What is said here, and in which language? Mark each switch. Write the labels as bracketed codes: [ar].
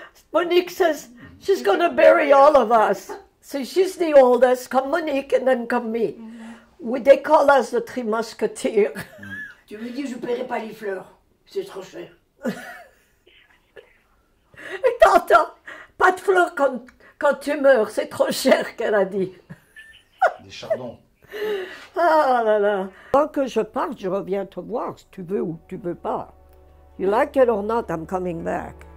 [en] Monique says she's gonna bury all of us. So she's the oldest. Come Monique and then come me. They call us the Three Musketeers. [fr] Tu me dis, je ne paierai pas les fleurs. C'est trop cher. Et t'entends, pas de fleurs quand tu meurs, c'est trop cher, qu'elle a dit. Des chardons. Ah là là. Avant que je parte, je reviens te voir, si tu veux ou tu veux pas. [en] You like it or not, I'm coming back.